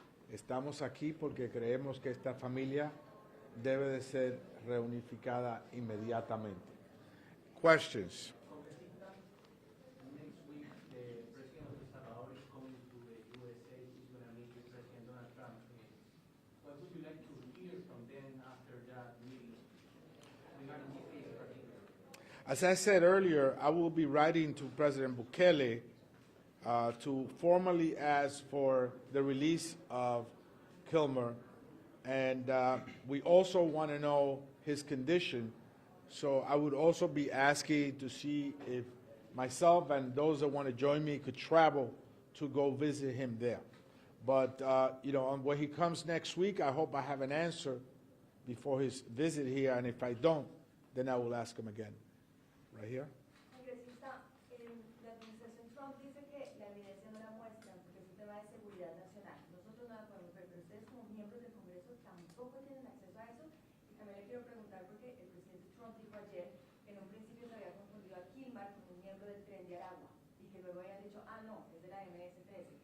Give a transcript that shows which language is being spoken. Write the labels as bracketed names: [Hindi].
[Spanish] Estamos aquí porque creemos que esta familia debe de ser reunificada inmediatamente. [English] Questions? Next week, the president of Salvador is coming to the USA. He's going to meet with President Donald Trump. What would you like to hear from them after that meeting regarding this case in particular? As I said earlier, I will be writing to President Bukele to formally ask for the release of Kilmar, and we also want to know his condition. So I would also be asking to see if myself and those that want to join me could travel to go visit him there. But, when he comes next week, I hope I have an answer before his visit here, and if I don't, then I will ask him again. Right here? [Spanish] Congresista, la administración Trump dice que la evidencia no la muestran porque es un tema de seguridad nacional. Nosotros no la podemos ver, pero ustedes como miembros del Congreso tampoco tienen acceso a eso. Y también le quiero preguntar porque el presidente Trump dijo ayer que en un principio se había confundido a Kilmar con un miembro del Tren de Aragua y que luego habían dicho, no, es de la MS-13.